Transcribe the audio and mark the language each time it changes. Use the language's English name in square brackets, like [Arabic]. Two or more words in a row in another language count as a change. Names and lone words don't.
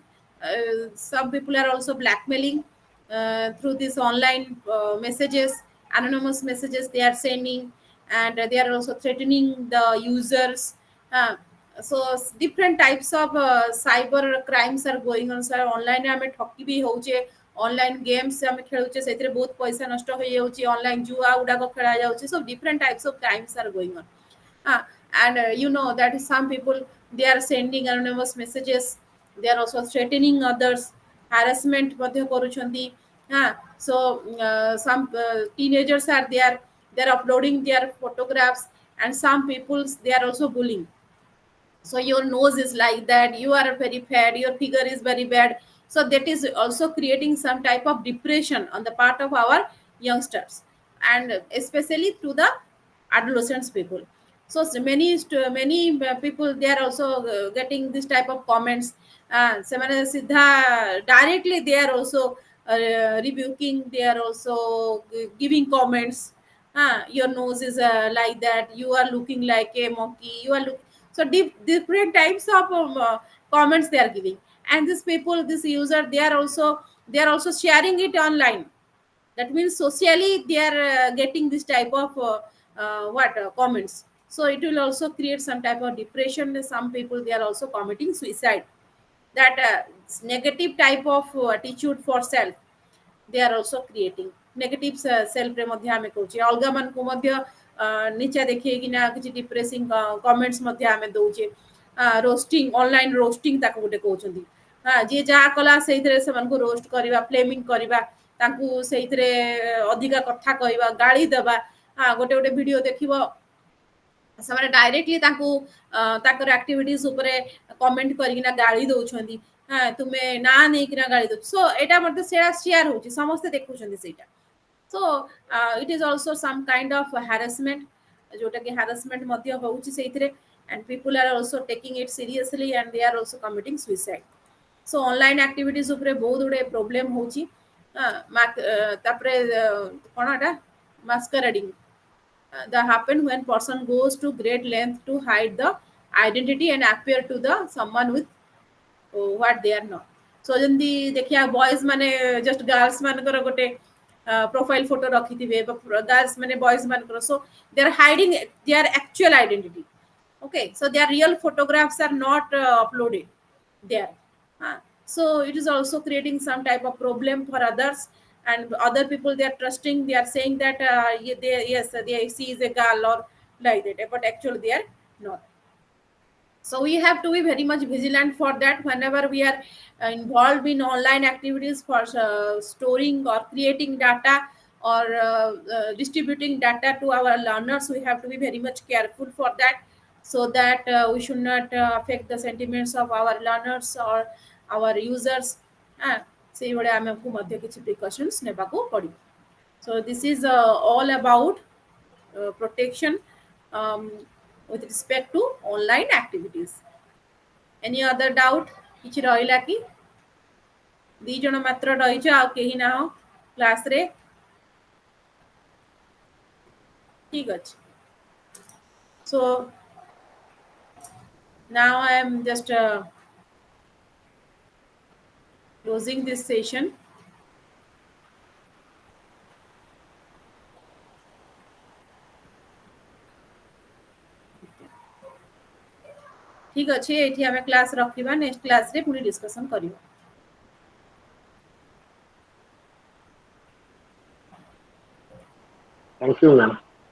[English] Some people are also blackmailing through these online messages, anonymous messages they are sending, and they are also threatening the users. Uh, different types of cyber crimes are going on. Sir, online [Odia] ଆମେ ଠକି ବି ହଉଛେ, ଅନଲାଇନ୍ ଗେମ୍ସ ଆମେ ଖେଳୁଛେ, ସେଥିରେ ବହୁତ ପଇସା ନଷ୍ଟ ହେଇଯାଉଛି, ଅନଲାଇନ୍ ଜୁଆ ଗୁଡାକ ଖେଳା ଯାଉଛି. [English] So different types of crimes are going on. uh, and you know that some people, they are sending anonymous messages, they are also threatening others, harassment [Odia] ମଧ୍ୟ କରୁଛନ୍ତି. [English] So some teenagers are there, they are uploading their photographs, and some people, they are also bullying. So your nose is like that, you are very fat, your figure is very bad. So that is also creating some type of depression on the part of our youngsters, and especially to the adolescents people. So many people, they are also getting this type of comments. [Odia] ସେମାନେ ସିଧା [English] directly they are also rebuking, they are also giving comments. Your nose is like that, you are looking like a monkey, you are look. So different types of comments they are giving, and these people, this user, they are also sharing it online. That means socially they are getting this type of comments. So it will also create some type of depression. Some people, they are also committing suicide. That negative type of attitude for self, they are also creating negative self [Odia] ରେ ମଧ୍ୟ ଆମେ କହୁଛେ, ଅଲଗା ମାନ କୁ ମଧ୍ୟ ନୀଚା ଦେଖେଇ କି ନା କିଛି [English] depressing comments [Odia] ମଧ୍ୟ ଆମେ ଦଉଛେ. [English] roasting, online roasting [Odia] ତାକୁ ଗୋଟେ କହଉଛନ୍ତି. ଯେ ଯା କଲା ସେଇଥିରେ ସେ ମାନ କୁ ରୋଷ୍ଟ କରିବା, ଫ୍ଲେମିଂ କରିବା, ତାଙ୍କୁ ସେଇଥିରେ ଅଧିକା କଥା କହିବା, ଗାଳି ଦେବା. ଗୋଟେ ଗୋଟେ ଭିଡିଓ ଦେଖିବା, ସେମାନେ ଡାଇରେକ୍ଟଲି ତାଙ୍କୁ ତାଙ୍କର ଆକ୍ଟିଭିଟିଜ ଉପରେ କମେଣ୍ଟ କରିକିନା ଗାଳି ଦଉଛନ୍ତି. ତୁମେ ନା ନେଇକିନା ଗାଳି ଦଉଛ. ସୋ ଏଇଟା ମଧ୍ୟ ସେଟା ସେୟାର ହଉଛି, ସମସ୍ତେ ଦେଖୁଛନ୍ତି ସେଇଟା. [English] So it is also some kind of harassment, [Odia] ଯୋଉଟା କି ହାରାସମେଣ୍ଟ ମଧ୍ୟ ହଉଛି ସେଇଥିରେ. [English] and people are also taking it seriously, and they are also committing suicide. So online activities [Odia] ଉପରେ ବହୁତ ଗୁଡେ ପ୍ରୋବ୍ଲେମ ହଉଛି. ତାପରେ କ'ଣ ଏଟା [English] masquerading that happen when person goes to great length to hide the identity and appear to the someone with what they are not. [Odia] So ଯେମିତି ଦେଖିବା ବଏଜ ମାନେ [English] just girls [Odia] ମାନଙ୍କର ଗୋଟେ ପ୍ରୋଫାଇଲ ଫଟୋ ରଖିଥିବେ, ଗାର୍ଲସ ମାନେ ବଏଜ ମାନଙ୍କର. [English] So they are hiding their actual identity. Okay, so their real photographs are not uploaded there. So it is also creating some type of problem for others, and other people, they are trusting, they are saying that she is a girl or like that, but actually they are not. So we have to be very much vigilant for that. Whenever we are involved in online activities for storing or creating data, or distributing data to our learners, we have to be very much careful for that, so that we should not affect the sentiments of our learners or our users. [Odia] ସେଇଭଳିଆ ଆମକୁ ମଧ୍ୟ କିଛି ପ୍ରିକସନ୍ସ ନେବାକୁ ପଡ଼ିବ. [English] So this is all about protection with respect to online activities. Any other doubt? [Odia] କିଛି ରହିଲା କି? ଦି ଜଣ ମାତ୍ର ରହିଛ, ଆଉ କେହି ନାହ କ୍ଲାସରେ? ଠିକ ଅଛି. [English] So now I am just closing this session. [Odia] ଠିକ ଅଛି, ଏଠି ଆମେ କ୍ଲାସ ରଖିବା, [English] next classରେ [Odia] ପୁଣି ଡିସ୍କସନ କରିବା. [English] Thank you, ma'am.